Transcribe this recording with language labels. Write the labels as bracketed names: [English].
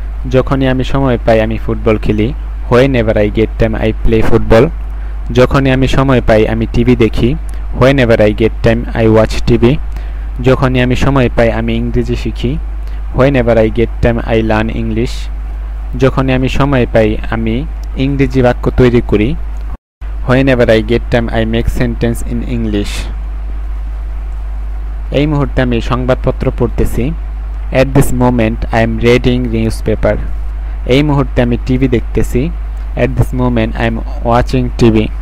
[Bangla] যখনই আমি সময় পাই আমি ফুটবল খেলি। [English] Whenever I get time I play football. [Bangla] যখনই আমি সময় পাই আমি টিভি দেখি। [English] Whenever I get time I watch TV. [Bangla] যখনই আমি সময় পাই আমি ইংরেজি শিখি। [English] Whenever I get time I learn English. [Bangla] যখনই আমি সময় পাই আমি ইংরেজি বাক্য তৈরি করি। [English] Whenever I get time I make sentence in English. [Bangla] এই মুহূর্তে আমি সংবাদপত্র পড়তেছি। [English] At this moment I am reading newspaper. [Bangla] এই মুহূর্তে আমি টিভি দেখতেছি। [English] At this moment I am watching TV.